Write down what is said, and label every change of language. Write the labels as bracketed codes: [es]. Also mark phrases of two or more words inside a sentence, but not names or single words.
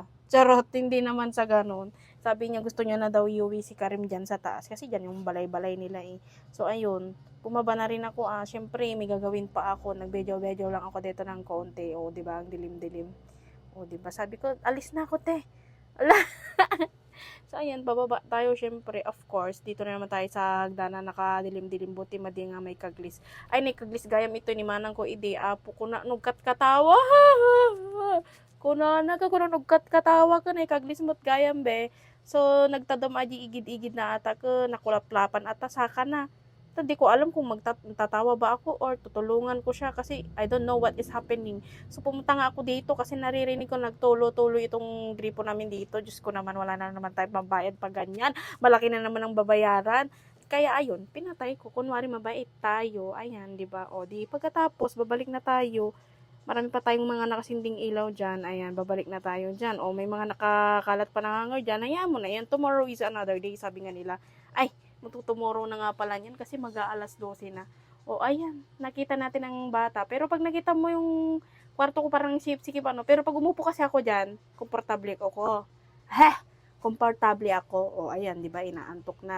[tl] Charot, hindi naman sa ganun. Sabi niya gusto niya na daw iuwi si Karim dyan sa taas kasi dyan yung balay-balay nila So ayun, bumaba na rin ako syempre may gagawin pa ako, nagbejo-bejo lang ako dito ng konti. Di ba, ang dilim-dilim. Di ba, sabi ko, alis na ako te. Ala. So, ayan, bababa tayo, syempre, of course. Dito na naman tayo sa hagdanan, nakadilim-dilim, buti [ilo] madi nga may kaglis. Ay, may kaglis gayam ito ni manang ko, apo ko na, nugkat katawa. Kuna, nugkat katawa ka na, kaglis mo't gayam, be. So, nagtadam aji igid-igid na ata ko, nakulaplapan ata, saka na. [tl] Hindi ko alam kung magtatawa ba ako or tutulungan ko siya kasi [en] I don't know what is happening. [tl] So pumunta nga ako dito kasi naririnig ko nagtulo-tulo itong gripo namin dito. Diyos ko naman, wala na naman tayo mabayad pa ganyan. Malaki na naman ang babayaran. Kaya ayun, pinatay ko. Kunwari mabait tayo. Ayan, di ba? Di pagkatapos, babalik na tayo. Marami pa tayong mga nakasinding ilaw dyan. Ayan, babalik na tayo dyan. May mga nakakalat pa nangangaw dyan. Ayan mo na yan. [en] Tomorrow is another day, [tl] sabi nga nila. Ay, magtutumoro na nga pala yan kasi mag-aalas 12 na. Ayan, nakita natin ang bata. Pero pag nakita mo yung kwarto ko parang sikip pero pag umupo kasi ako dyan, komportable ako. Komportable ako. Ayan, di ba, inaantok na.